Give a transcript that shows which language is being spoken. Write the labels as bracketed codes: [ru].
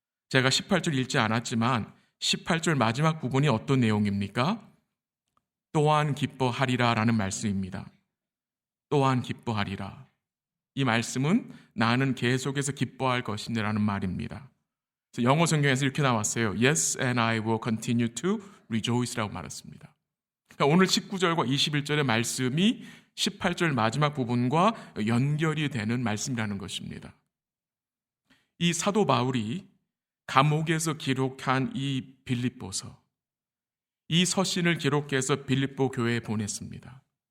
[ko] 제가 18절 읽지 않았지만 18절 마지막 부분이 어떤 내용입니까? 또한 기뻐하리라 라는 말씀입니다. 또한 기뻐하리라. 이 말씀은 나는 계속해서 기뻐할 것이라는 말입니다. 영어 성경에서 이렇게 나왔어요. [en] Yes, and I will continue to rejoice [ko] 라고 말했습니다. 그러니까 오늘 19절과 21절의 말씀이 18절 마지막 부분과 연결이 되는 말씀이라는 것입니다. 이 사도 바울이 감옥에서 기록한 이 빌립보서, 이 서신을 기록해서 빌립보 교회에 보냈습니다.